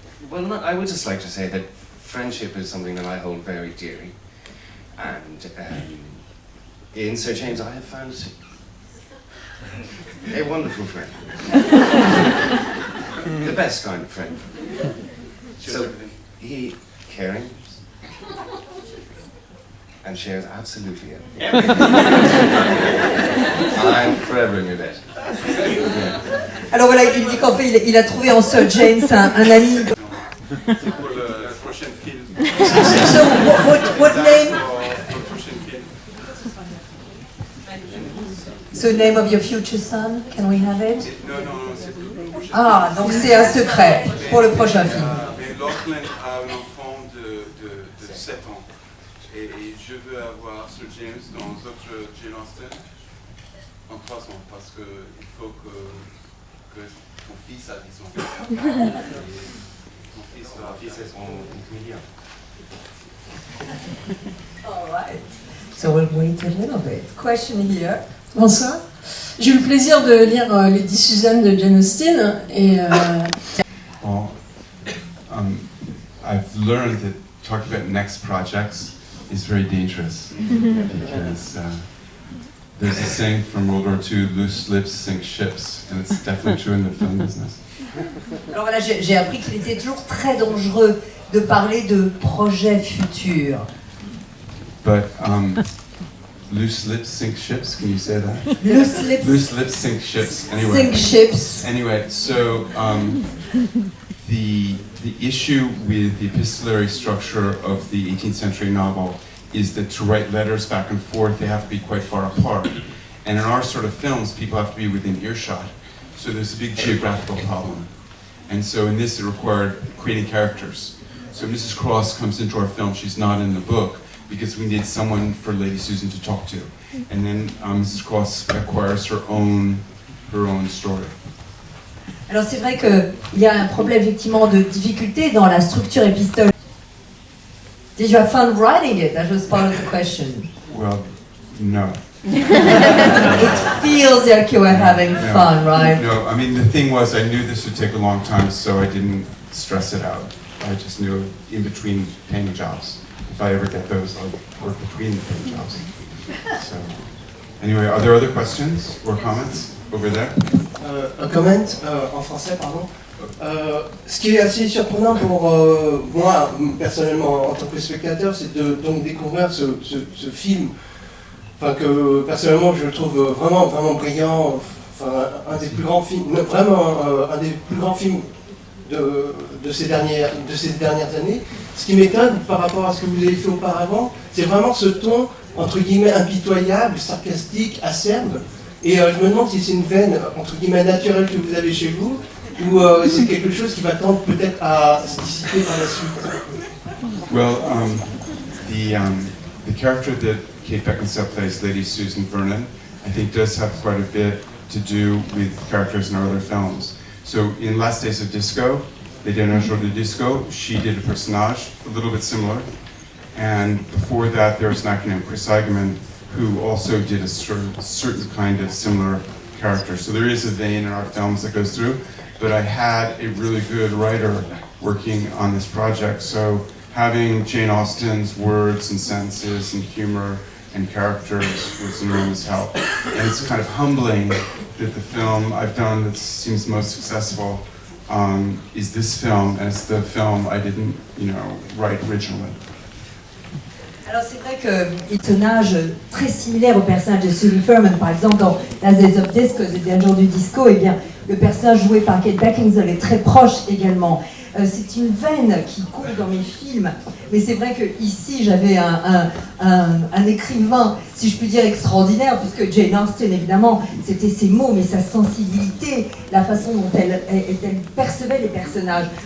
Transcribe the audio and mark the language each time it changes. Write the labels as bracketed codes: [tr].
[en] Well, I would just like to say that friendship is something that I hold very dearly, and in Sir James, I have found a wonderful friend, the best kind of friend. So he caring. And shares absolutely everything. I'm forever in your debt. [fr] Alors voilà, il dit qu'en fait, il a trouvé en Sir James un ami. C'est pour le prochain film. [en] So, what name? So, name of your future son? Can we have it? [fr] Non, c'est pour le prochain film. Ah, donc c'est un secret pour le prochain film. Mais Lachlan a un enfant de 7 ans. Et je veux avoir Sir James dans d'autres Jane Austen en 3 ans parce qu'il faut que ton fils a 10 ans. Ton fils est son comédien. [en] All right. So we'll wait a little bit. Question here. [fr] Bonsoir. J'ai eu le plaisir de lire Les 10 Suzannes de Jane Austen et [en] Well, I've learned that talking about next projects is very dangerous because there's a saying from World War II, loose lips sink ships, and it's definitely true in the film business. [fr] Alors voilà, j'ai appris qu'il était toujours très dangereux de parler de projets futurs. [en] But loose lips sink ships, can you say that? Loose lips, Loose lips sink ships, anyway. sink ships. Anyway, so the issue with the epistolary structure of the 18th century novel is that to write letters back and forth, they have to be quite far apart. And in our sort of films, people have to be within earshot. So there's a big geographical problem. And so in this, it required creating characters. So Mrs. Cross comes into our film, she's not in the book, because we need someone for Lady Susan to talk to. And then Mrs. Cross acquires her own story. [fr] Alors c'est vrai qu'il y a un problème effectivement de difficulté dans la structure épistolaire. [en] Did you have fun writing it? That was part of the question. Well, no. It feels like you were having fun, right? No, I mean, the thing was, I knew this would take a long time, so I didn't stress it out. I just knew in between paying jobs. If I ever get those, I'll work between the paying jobs. So, anyway, are there other questions or comments over there? [fr] Un comment en français, pardon. Ce qui est assez surprenant pour moi, personnellement, en tant que spectateur, c'est de donc découvrir ce film, enfin que personnellement je trouve vraiment brillant, enfin un des plus grands films, vraiment un des plus grands films de ces dernières années. Ce qui m'étonne par rapport à ce que vous avez fait auparavant, c'est vraiment ce ton entre guillemets impitoyable, sarcastique, acerbe. Et je me demande si c'est une veine entre guillemets naturelle que vous avez chez vous, ou c'est quelque chose qui va tendre peut-être à se dissiper par la suite. [en] Well, the character that Kate Beckinsale plays, Lady Susan Vernon, I think does have quite a bit to do with characters in our other films. So in Last Days of Disco, Les Derniers Jours de Disco, she did a personage a little bit similar. And before that, there was an actor named Chris Eigenman who also did a certain kind of similar character. So there is a vein in our films that goes through, but I had a really good writer working on this project. So having Jane Austen's words and sentences and humor and characters was enormous help. And it's kind of humbling that the film I've done that seems most successful is this film, and it's the film I didn't, write originally. [fr] Alors c'est vrai qu'il y a un personnage très similaire au personnage de Susan Furman. Par exemple, dans Last Days of Disco, The Danger du Disco, eh bien, le personnage joué par Kate Beckinsale est très proche également. C'est une veine qui court dans mes films. Mais c'est vrai que ici j'avais un écrivain, si je puis dire, extraordinaire, puisque Jane Austen, évidemment, c'était ses mots, mais sa sensibilité, la façon dont elle percevait les personnages.